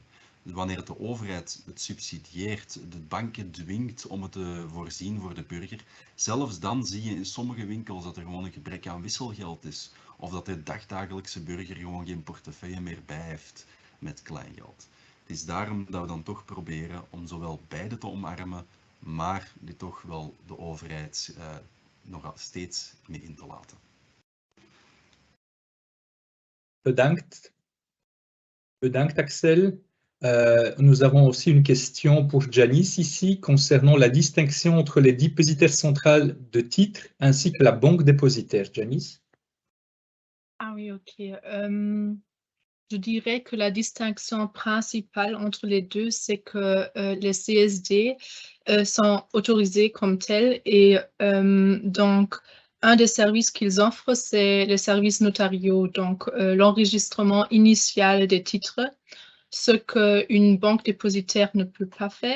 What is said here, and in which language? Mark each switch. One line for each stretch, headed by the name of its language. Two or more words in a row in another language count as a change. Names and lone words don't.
Dutch: Dus wanneer de overheid het subsidieert, de banken dwingt om het te voorzien voor de burger, zelfs dan zie je in sommige winkels dat er gewoon een gebrek aan wisselgeld is, of dat de dagdagelijkse burger gewoon geen portefeuille meer bij heeft met kleingeld. Het is daarom dat we dan toch proberen om zowel beide te omarmen, maar dit toch wel de overheid nog steeds mee in te laten. Bedankt Axel.
French: Nous avons aussi une question pour Janice ici concernant la distinction entre les dépositaires centrales de titres ainsi que la banque dépositaire. Janice? Ah oui, ok. Je dirais que la distinction principale entre les deux, c'est que les CSD sont autorisés comme tels et donc un des services qu'ils offrent, c'est les services notariaux, donc l'enregistrement initial des titres, ce qu'une banque dépositaire ne peut pas faire.